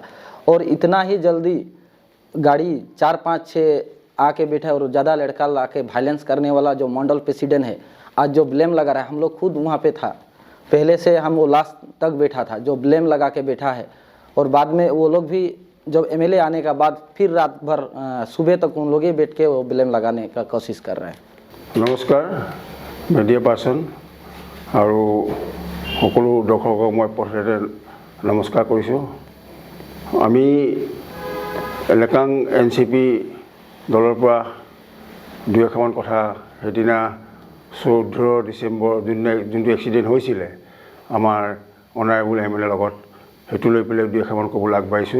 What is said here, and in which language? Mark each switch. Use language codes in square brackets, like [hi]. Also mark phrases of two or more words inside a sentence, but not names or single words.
[hi] और इतना ही जल्दी गाड़ी 4-5-6 आके बैठा और ज़्यादा लड़का ला के वायलेंस करने वाला जो मंडल प्रेसिडेंट है, आज जो ब्लेम लगा रहा है, हम लोग खुद वहाँ पे था, पहले से हम वो लास्ट तक बैठा था, जो ब्लेम लगा के बैठा है। और बाद में वो लोग भी जब एमएलए आने का बाद फिर रात भर सुबह तक उन लोग ही बैठ के वो ब्लेम लगाने का कोशिश कर रहे हैं। नमस्कार मीडिया पार्सन और [as] সকলো দৰ্শকক মই প্ৰথমতে নমস্কাৰ কৰিছোঁ। আমি লেকাং এনচিপি দলৰ পৰা দুই এষাৰমান কথা সেইদিনা 14 ডিচেম্বৰ যোনটো এক্সিডেণ্ট হৈছিলে আমাৰ [en] honourable MLA [as] লগত, সেইটো লৈ পেলাই দুই এষাৰমান ক'বলৈ আগবাঢ়িছোঁ।